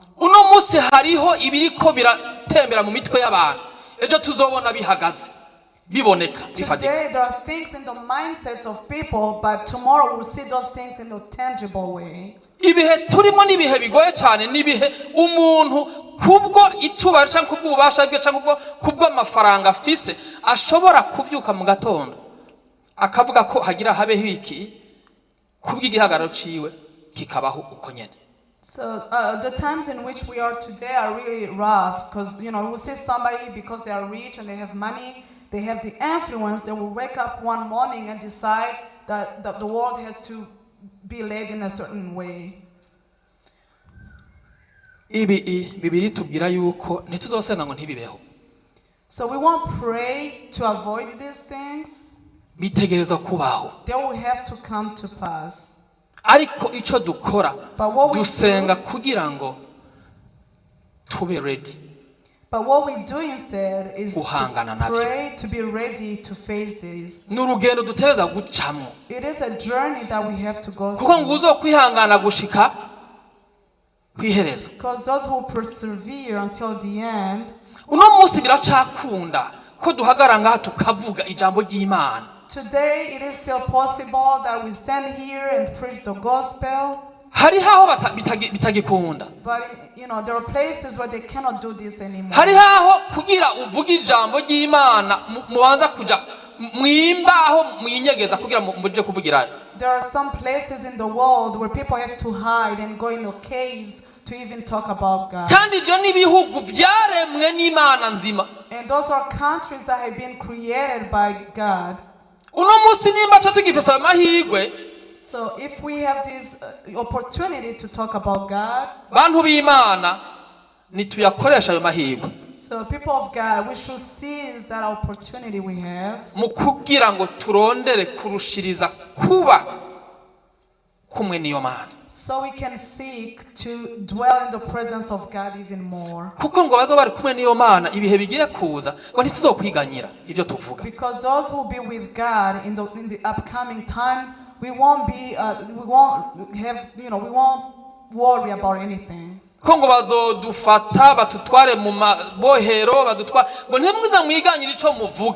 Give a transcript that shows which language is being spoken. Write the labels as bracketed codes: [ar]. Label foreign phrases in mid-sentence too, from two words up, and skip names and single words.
[rn] Uno munsi hariho ibiriko biratembera mu mitwe y'abantu, ejo tuzobona bihagaze biboneka bifatika. [en] Today there are things in the mindsets of people, but tomorrow we'll see those things in a tangible way. [rn] Ibihe turimo nibihe bigoye cyane, nibihe umuntu kubwo icubaro cyangwa kubwo ububasha bwe cyangwa kubwo amafaranga afise ashobora kuvyuka mu gatondo akavuga ko hagira habeho iki kubw'igihagararo ciwe kikabaho uko nyene. [en] So the times in which we are today are really rough, because we will see somebody because they are rich and they have money, they have the influence, they will wake up one morning and decide that the world has to be led in a certain way. [rn] Bibiri tubwira yuko ntituzosena ngo ntibibeho. [en] So we won't pray to avoid these things. [rn] Bitegereza kubaho. [en] They will have to come to pass. [rn] Ariko ico dukora dusenga kugira ngo tube ready. [en] But what we do instead is to pray to be ready to face this. [rn] N'urugendo duteza gucamo. [en] It is a journey that we have to go [rn] kuko nguzo kwihangana gushika kwiherezo. [en] Because those who persevere until the end. [rn] Uno munsi biracakunda ko duhagara ngaha tukavuga ijambo ry'Imana. [en] Today it is still possible that we stand here and preach the gospel. [rn] Hari haho bitagikunda. [en] But there are places where they cannot do this anymore. [rn] Hari haho kugira uvuga ijambo ry'Imana mubanza kuja mwimbaho mwinyegeza kugira muje kuvugirayo. [en] There are some places in the world where people have to hide and go in the caves to even talk about God. [rn] Kandi ibyo nibihugu vyaremwe n'Imana nzima. [en] And those are countries that have been created by God. [rn] Uno munsi nimba tugifisa amahirwe. [en] So if we have this opportunity to talk about God, [rn] bantu b'Imana nituyakoresha ayo mahirwe. [en] So people of God, we should seize that opportunity we have. [rn] Mu kugira ngo turondere kurushiriza kuba kumwe niyo Mana. [en] So we can seek to dwell in the presence of God even more. [rn] Kuko ngo bazo bari kumwe niyo Mana ibihe bigiye kuza ngo ntituzokwiganyira ivyo tuvuga. [en] Because those who be with God in the upcoming times, we won't worry about anything. [rn] Ko ngo bazodufata batutware mu mabohero badutwara ngo ntimwiza mwiganyira ico muvuga.